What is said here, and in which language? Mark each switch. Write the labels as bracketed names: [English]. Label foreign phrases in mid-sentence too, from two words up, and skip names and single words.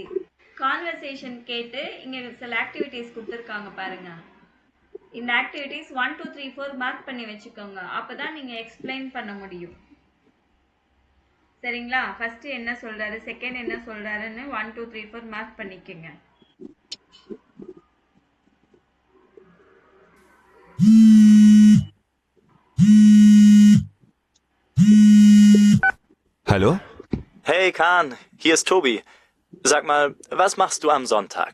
[Tamil] கான்வர்சேஷன் கேட்டு இங்க சில ஆக்டிவிட்டீஸ் கொடுத்துருக்காங்க பாருங்க. இந்த ஆக்டிவிட்டீஸ் 1 2 3 4 மார்க் பண்ணி வச்சுக்கோங்க. அப்பதான் நீங்க எக்ஸ்பிளைன் பண்ண முடியும். சரிங்களா? ஃபர்ஸ்ட் என்ன சொல்றாரு, செகண்ட் என்ன சொல்றாருன்னு 1 2 3 4 மார்க் பண்ணிக்கங்க. [German] Hallo? Hey Kahn, hier ist Tobi. Sag mal, was machst du am Sonntag?